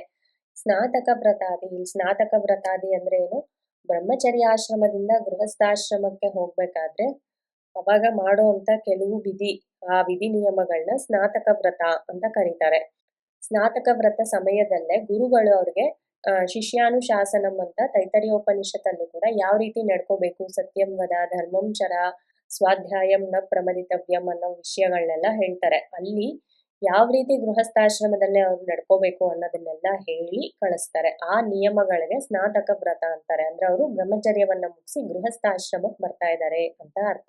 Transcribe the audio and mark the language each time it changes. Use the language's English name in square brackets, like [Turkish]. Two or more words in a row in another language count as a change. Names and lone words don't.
[Kannada] ಸ್ನಾತಕ ವ್ರತಾದಿ, ಇಲ್ಲಿ ಸ್ನಾತಕ ವ್ರತಾದಿ ಅಂದ್ರೆ ಏನು, ಬ್ರಹ್ಮಚರ್ಯಾಶ್ರಮದಿಂದ ಗೃಹಸ್ಥಾಶ್ರಮಕ್ಕೆ ಹೋಗ್ಬೇಕಾದ್ರೆ ಅವಾಗ ಮಾಡುವಂತ ಕೆಲವು ಆ ವಿಧಿ ನಿಯಮಗಳನ್ನ ಸ್ನಾತಕ ವ್ರತ ಅಂತ ಕರೀತಾರೆ. ಸ್ನಾತಕ ವ್ರತ ಸಮಯದಲ್ಲೇ ಗುರುಗಳು ಅವ್ರಿಗೆ ಶಿಷ್ಯಾನುಶಾಸನಂ ಅಂತ ತೈತರಿಯೋಪನಿಷತ್ತಲ್ಲೂ ಕೂಡ ಯಾವ ರೀತಿ ನಡ್ಕೋಬೇಕು, [Sanskrit] ಸತ್ಯಂ ವದ, ಧರ್ಮಂ ಚರ, ಸ್ವಾಧ್ಯಾಯಂ ನ ಪ್ರಮದಿತವ್ಯಂ [Kannada] ಅನ್ನೋ ವಿಷಯಗಳನ್ನೆಲ್ಲ ಹೇಳ್ತಾರೆ. ಅಲ್ಲಿ ಯಾವ ರೀತಿ ಗೃಹಸ್ಥಾಶ್ರಮದಲ್ಲೇ ಅವ್ರು ನಡ್ಕೋಬೇಕು ಅನ್ನೋದನ್ನೆಲ್ಲ ಹೇಳಿ ಕಳಿಸ್ತಾರೆ. ಆ ನಿಯಮಗಳಿಗೆ ಸ್ನಾತಕ ವ್ರತ ಅಂತಾರೆ. ಅಂದ್ರೆ ಅವರು ಬ್ರಹ್ಮಚರ್ಯವನ್ನ ಮುಗಿಸಿ ಗೃಹಸ್ಥಾಶ್ರಮಕ್ಕೆ ಬರ್ತಾ ಇದ್ದಾರೆ ಅಂತ ಅರ್ಥ.